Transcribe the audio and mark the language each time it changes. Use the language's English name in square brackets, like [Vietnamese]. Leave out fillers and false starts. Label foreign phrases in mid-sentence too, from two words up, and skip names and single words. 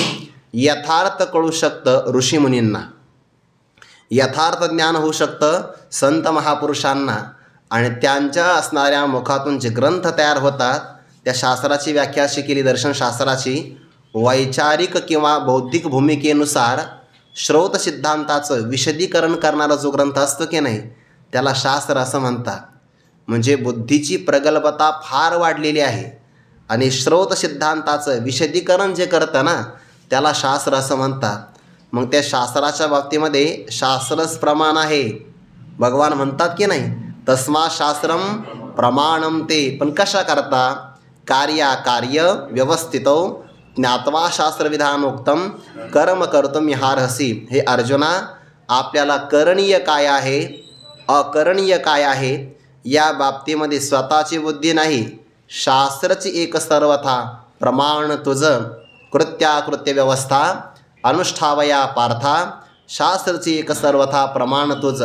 [Marathi] यथार्थ कळू शकतं ऋषीमुनींना, यथार्थ ज्ञान होऊ शकतं संत महापुरुषांना, आणि त्यांच्या असणाऱ्या मुखातून जे ग्रंथ तयार होतात त्या शास्त्राची व्याख्या अशी केली, दर्शनशास्त्राची, वैचारिक किंवा बौद्धिक भूमिकेनुसार श्रौत सिद्धांताचं विशदीकरण करणारा जो ग्रंथ असतो की नाही, त्याला शास्त्र असं म्हणतात. म्हणजे बुद्धीची प्रगल्भता फार वाढलेली आहे आणि श्रौत सिद्धांताचं विशदीकरण जे करतं ना, त्याला शास्त्र असं म्हणतात. मग त्या शास्त्राच्या बाबतीमध्ये शास्त्रच प्रमाण आहे. भगवान म्हणतात की नाही, [Sanskrit] तस्मा शास्त्रम प्रमाणम ते. [Marathi] पण कशा करता, [Sanskrit] कार्य व्यवस्थितो ज्ञात्वा शास्त्रविधानोक्तम कर्म कर्तुम इहार्हसि. [Marathi] हे अर्जुना, आपल्याला करणीय काय आहे, अकरणीय काय आहे, या बाबतीमध्ये स्वतःची बुद्धी नाही, शास्त्रची एक सर्वथा प्रमाण तुझं. कृत्याकृत्य व्यवस्था अनुष्ठावया पार्था, शास्त्रची एक सर्वथा प्रमाण तुझं.